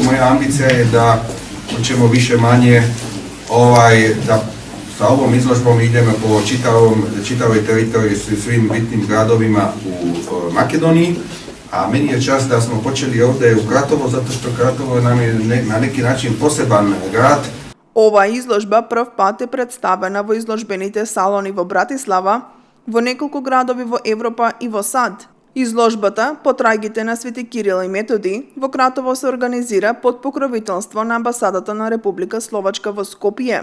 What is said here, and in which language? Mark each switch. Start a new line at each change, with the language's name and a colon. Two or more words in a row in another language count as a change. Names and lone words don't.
Serbian: Moja ambicija je da ćemo više manje da sa ovom izložbom idemo po čitavoj teritoriji svim bitnim gradovima u Makedoniji, a meni je čast da smo počeli ovdje u Kratovo, zato što Kratovo nam je na neki način poseban grad.
Macedonian: Ова изложба прв пат е представена во изложбените салони во Братислава, во неколку градови во Европа и во САД. Изложбата "Потрагите на Свети Кирил и Методи" во Кратово се организира под покровителство на амбасадата на Република Словачка во Скопје.